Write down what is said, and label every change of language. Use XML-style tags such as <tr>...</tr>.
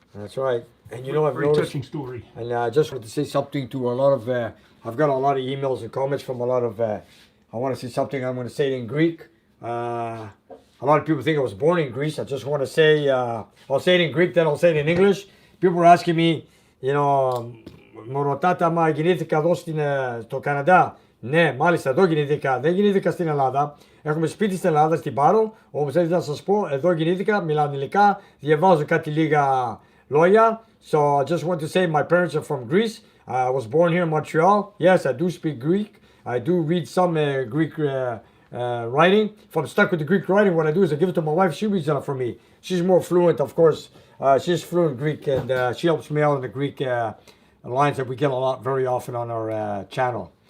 <en>That's right. And you know, I've Very noticed, touching story. and I just wanted to say something to a lot of, I've got a lot of emails and comments from a lot of, I want to say something, I'm going to say it in Greek. A lot of people think I was born in Greece. I just want to say, I'll say it in Greek, then I'll say it in English. People were asking me, you know,</en> <el>μου ρωτάτε άμα γεννήθηκα εδώ στο Καναδά. Ναι, μάλιστα, εδώ γεννήθηκα. Δεν γεννήθηκα στην Ελλάδα. Έχουμε σπίτι στην Ελλάδα, στην Πάρο. Όμως έτσι να σας πω, εδώ γεννήθηκα, μιλάω αγγλικά, διαβάζω κάτι λίγα λόγια.</el> <en>So I just want to say my parents are from Greece. I was born here in Montreal. Yes, I do speak Greek. I do read some Greek writing. If I'm stuck with the Greek writing, what I do is I give it to my wife. She reads it for me. She's more fluent, of course. She's fluent Greek, and she helps me out in the Greek lines that we get a lot very often on our channel.</en>